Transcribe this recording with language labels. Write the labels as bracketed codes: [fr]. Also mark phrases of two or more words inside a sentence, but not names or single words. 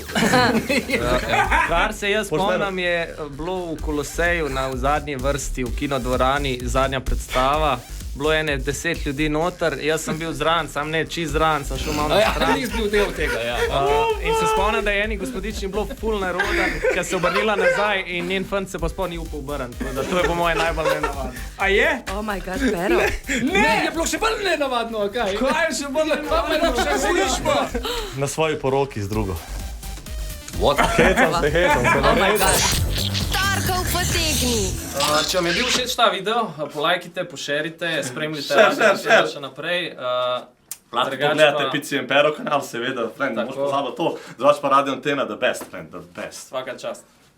[sl] Kar se jaz spomnim, je bilo v Koloseju na zadnji vrsti v kinodvorani zadnja predstava. Bilo je 10 ljudi noter, jaz sem bil zraven, sam ne čist zraven, sem šel malo na stran. Nis bil del tega, ja. In se spomnim, da je eni gospodični bilo ful neroden, ker se obrnila nazaj in njen fant se pa sploh ni upal obrniti. To je po moje najbolj nenavadno. A je? [en] Oh my god, Pero. [sl] Ne, je bilo še bolj nenavadno, kaj? Kaj je še bolj nenavadno? Na svoji poroki z drugo. [en] What? [sl] Hecam se, [en] Oh my god. [sl] Če vam je bil všeč ta video, polajkite, pošerite, spremljite še naprej. Lahko pogledate Pici in Pero kanal, seveda, friend, ne moš pozabiti to. Zvač pa Radio Antena, [en] the best, friend, the best. [hr] Svaka čast.